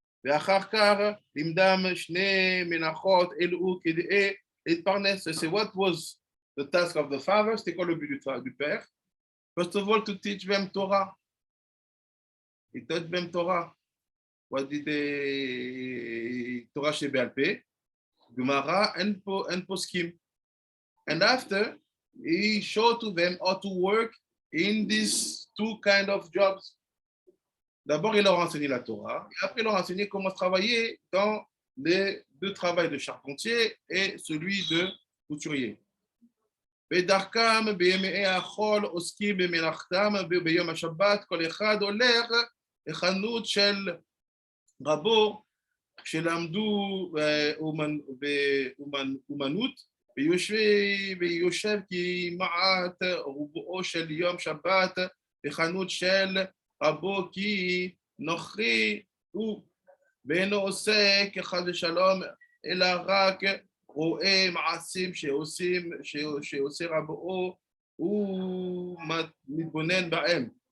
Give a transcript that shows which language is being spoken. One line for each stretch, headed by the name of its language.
Hebrew: ואחר כך לימדם שני מנחות אלו כדי להתפרנס.
English: So what was the task of the father?
French: C'était quoi le but du père?
English: First of all, to teach them Torah. He taught them Torah. What did the Torah שבעל פה, Gemara and Poskim. And after, he showed to them how to work in these 2 kind of jobs.
French: D'abord, il leur a enseigné la Torah, et après, il leur a enseigné comment travailler dans les 2 travails de charpentier et celui de couturier.
Hebrew: ודרכם בימי החול עוסקים במלאכתם וביום השבת כל אחד הולך לחנות של רבו שלמדו אומנות ויושב כמעט רובעו של יום שבת בחנות של רבו כי נוכרי הוא ואינו עושה כחס ושלום אלא רק רואה מעשים שעושה רבו ומתבונן בהם.